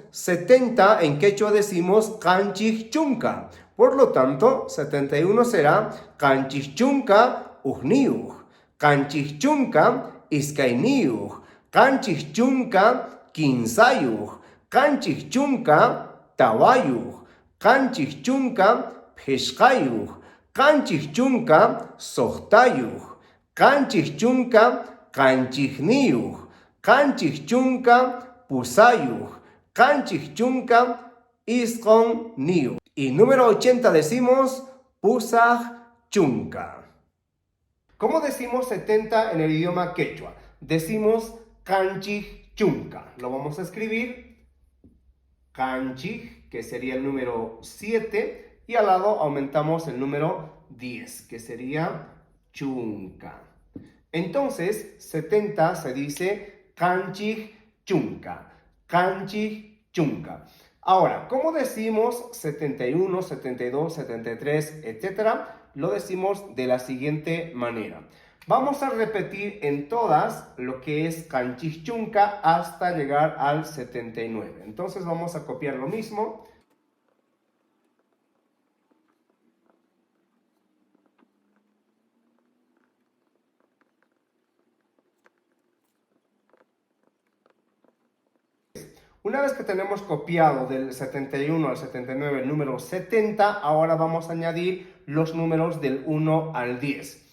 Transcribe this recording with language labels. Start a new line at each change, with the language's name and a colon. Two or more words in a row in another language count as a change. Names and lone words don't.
Spanish: 70 en quechua decimos
Quechua: canchis chunca.
Spanish: Por lo tanto,
Quechua: 71 será canchis chunca ujniuj, canchis chunca iskainiuj, canchis chunca quinsayuj, canchis chunca tawayuj, canchis chunca pishqayuj, canchis chunca sohtayuj, canchis chunca canchijniyuj, canchis chunca pusayuj, canchis chunca isqon niuj.
Spanish: Y número 80 decimos
Quechua: pusaj chunca.
Spanish: ¿Cómo decimos 70 en el idioma quechua? Decimos
Quechua: canchij chunca.
Spanish: Lo vamos a escribir canchij, que sería el número 7, y al lado aumentamos el número 10, que sería chunca. Entonces, 70 se dice
Quechua: canchij chunca, canchij chunca.
Spanish: Ahora, ¿cómo decimos 71, 72, 73, etcétera? Lo decimos de la siguiente manera. Vamos a repetir en todas lo que es
Quechua: canchij chunca
Spanish: hasta llegar al 79. Entonces vamos a copiar lo mismo. Una vez que tenemos copiado del 71 al 79 el número 70, ahora vamos a añadir los números del 1 al 10.